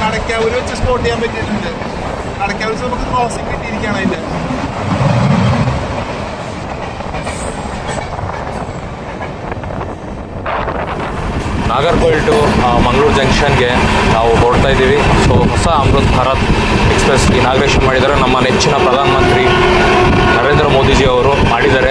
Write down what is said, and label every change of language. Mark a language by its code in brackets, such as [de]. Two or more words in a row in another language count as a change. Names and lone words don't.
[ml] കടക്കാവൂർ വെച്ച് സ്പോട്ട് ചെയ്യാൻ പറ്റിയിട്ടുണ്ട്. കടക്കാവൂർ നമുക്ക് ക്രോസിംഗ് കിട്ടിയിരിക്കുകയാണ് അതിൻ്റെ. [kn] ನಾಗರ್ಕೋಯಿಲ್ ಟು ಮಂಗಳೂರು ಜಂಕ್ಷನ್ಗೆ ನಾವು ಹೊರಡ್ತಾ ಇದ್ದೀವಿ. ಸೊ ಹೊಸ ಅಮೃತ್ ಭಾರತ್ ಎಕ್ಸ್ಪ್ರೆಸ್ ಇನಾಗ್ರೇಷನ್ ಮಾಡಿದ್ದಾರೆ. ನಮ್ಮ ನೆಚ್ಚಿನ ಪ್ರಧಾನಮಂತ್ರಿ ನರೇಂದ್ರ ಮೋದಿಜಿ ಅವರು ಮಾಡಿದ್ದಾರೆ.